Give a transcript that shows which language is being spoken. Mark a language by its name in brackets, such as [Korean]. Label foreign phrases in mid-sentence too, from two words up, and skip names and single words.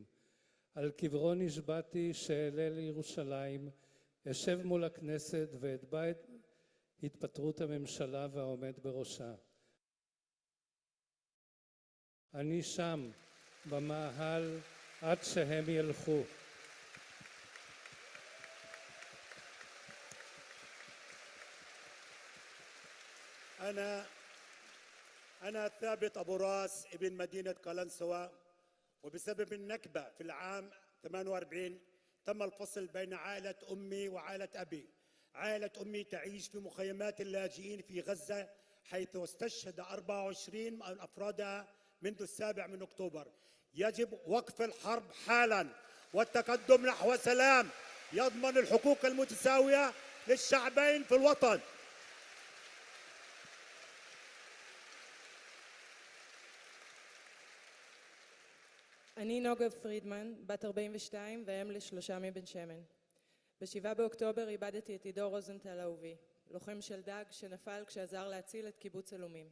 [Hebrew] על קברו נשבעתי שאעלה לירושלים, אשב מול הכנסת ואתבע את התפטרות הממשלה והעומד בראשה. אני שם במאהל עד שהם ילכו. [Arabic] أنا ثابت أبو راس ابن مدينة قلنسوة، وبسبب النكبة في العام 48 تم الفصل بين عائلة أمي وعائلة أبي. عائلة أمي تعيش في مخيمات اللاجئين في غزة، حيث استشهد 24 من أفرادها منذ 7 أكتوبر. يجب وقف الحرب حالا والتقدم نحو سلام يضمن الحقوق المتساوية للشعبين في الوطن. [Hebrew] אני נוגה פרידמן, בת 42 ואם ל3 מבן שמן. ב7 באוקטובר איבדתי את עידו רוזנטל אהובי, לוחם של דג שנפל כשעזר להציל את קיבוץ אלומים.